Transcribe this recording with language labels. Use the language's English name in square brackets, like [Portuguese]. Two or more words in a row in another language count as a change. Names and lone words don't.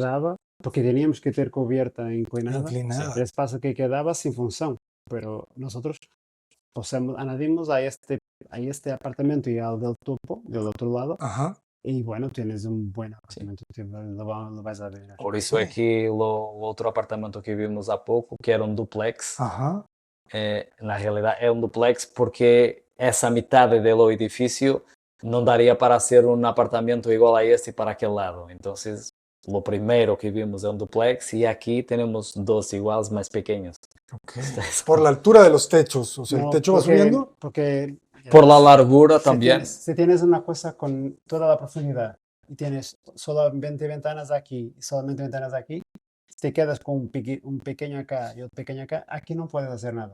[Spanish] daba, porque teníamos que ter cubierta inclinada. Inclinada. Era espacio que quedaba sin función. Pero nosotros añadimos a este apartamento y al del topo, del otro lado. Ajá. Y bueno, tienes un buen apartamento. Lo vas a ver. Por eso es que el otro apartamento que vimos [Portuguese] há pouco, [Spanish] que era un duplex, Ajá. [Portuguese] na realidad é un duplex porque essa metade do edifício não daria para ser um apartamento igual a este para aquele lado. Então, o primeiro que vimos é um duplex e aqui temos dois iguais, mais pequenos. Ok. [Spanish] Por la altura de los techos. O sea, el No, techo va subiendo. Porque Por la largura también. Si tienes una cosa con toda la profundidad y tienes solamente ventanas aquí y solamente ventanas aquí, te quedas con un pequeño acá y otro pequeño acá, aquí no puedes hacer nada.